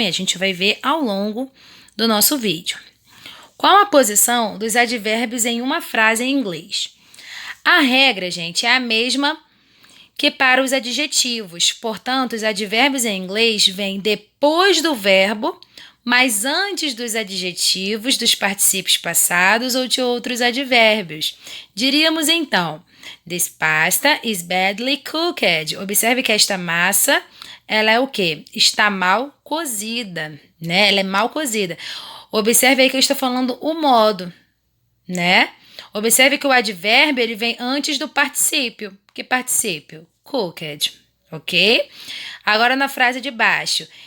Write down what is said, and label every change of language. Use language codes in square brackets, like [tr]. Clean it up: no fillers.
[pt] E a gente vai ver ao longo do nosso vídeo. Qual a posição dos advérbios em uma frase em inglês? A regra, gente, é a mesma que para os adjetivos. Portanto, os advérbios em inglês vêm depois do verbo, mas antes dos adjetivos, dos particípios passados ou de outros advérbios. Diríamos então, [en] this pasta is badly cooked. [pt] Observe que esta massa, ela é o quê? Está mal cozida, né? Ela é mal cozida. Observe aí que eu estou falando o modo, né? Observe que o advérbio ele vem antes do particípio. Que particípio? Cooked, ok? Agora na frase de baixo.